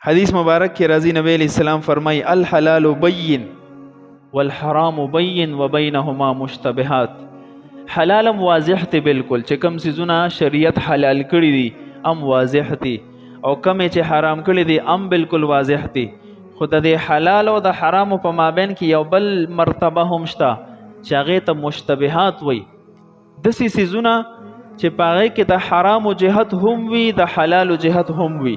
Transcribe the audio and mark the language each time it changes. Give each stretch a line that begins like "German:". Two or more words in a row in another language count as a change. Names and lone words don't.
Pashto: حدیث مبارک کې راځي نبی
Arabic: علیہ السلام
Pashto: فرمای
Arabic: الحلال بین والحرام بین وبینهما مشتبهات.
Pashto: حلالم واضح تی بالکل، چې کم سيزونه شریعت حلال کړی دي ام واضح تی، او کم چې حرام کړی دي ام بالکل واضح تی. خو د حلال او د حرام په مابین کې یو بل مرتبه هم شته چې هغه ته مشتبهات وای. داسې سيزونه چې په هغه کې د حرام جهت هم وي د حلال جهت هم وي.